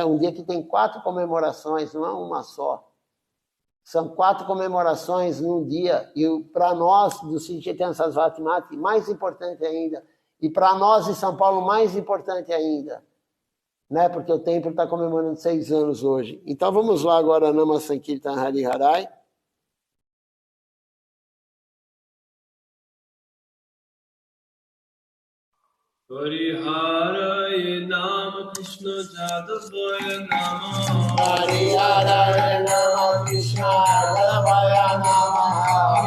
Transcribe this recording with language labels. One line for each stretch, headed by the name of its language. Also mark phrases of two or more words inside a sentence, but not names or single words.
Portuguese: Um dia que tem 4 comemorações, não é uma só. São 4 comemorações num dia, e para nós, do Sri Chaitanya Sarasvati Mati, mais importante ainda. E para nós, de São Paulo, mais importante ainda. Né? Porque o templo está comemorando 6 anos hoje. Então vamos lá agora,
Sanskrit: Nama Sankirtan Hari Harai. Hare Nama Krishna Jadavaya Nama Hare Nama Krishna Jadavaya Nama